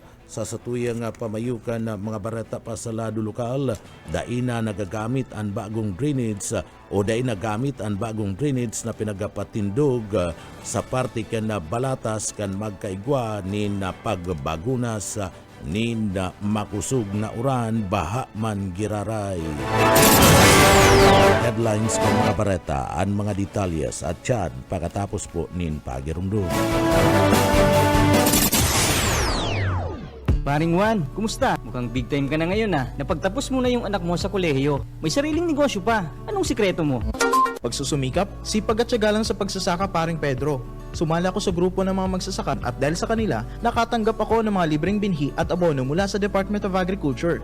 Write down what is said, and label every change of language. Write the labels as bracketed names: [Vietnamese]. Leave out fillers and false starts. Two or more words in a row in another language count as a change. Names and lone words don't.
[Bikol] Sa satuya nga pamayukan na mga barata pa sa lado lokal, daina nagagamit ang bagong drainage o dahil nagamit ang bagong drainage na pinagapatindog sa parte kan na balatas kan magkaigwa ni na pagbagunas ni na makusog na uran baha man giraray. Headlines ng mga bareta, ang mga detalyes at tiyan pagkatapos po nin pagirumdum. [Filipino] Paring Juan, kumusta? Mukhang big time ka na ngayon Napagtapos mo na yung anak mo sa kolehiyo. May sariling negosyo pa. Anong sikreto mo? Pagsusumikap, sipag at tiyaga lang sa pagsasaka, paring Pedro. Sumala ako sa grupo ng mga magsasaka at dahil sa kanila, nakatanggap ako ng mga libreng binhi at abono mula sa Department of Agriculture.